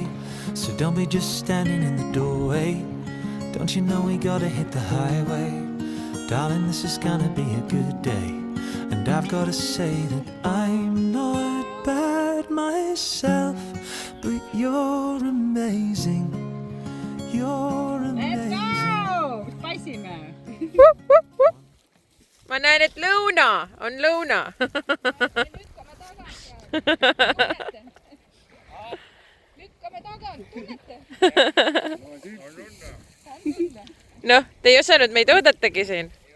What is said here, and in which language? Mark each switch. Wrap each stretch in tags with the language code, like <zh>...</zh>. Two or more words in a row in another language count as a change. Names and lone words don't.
<en>So don't be just standing in the doorway. Don't you know we gotta hit the highway? Darling, this is gonna be a good day. And I've gotta say that I'm not bad myself, but you're amazing. You're amazing. Let's go!</en> <et>Spaisime! Ma näen, et lõuna on lõuna. Lükkame tagant, tunnete? Noh, te ei osanud meid oodatagi siin.</et>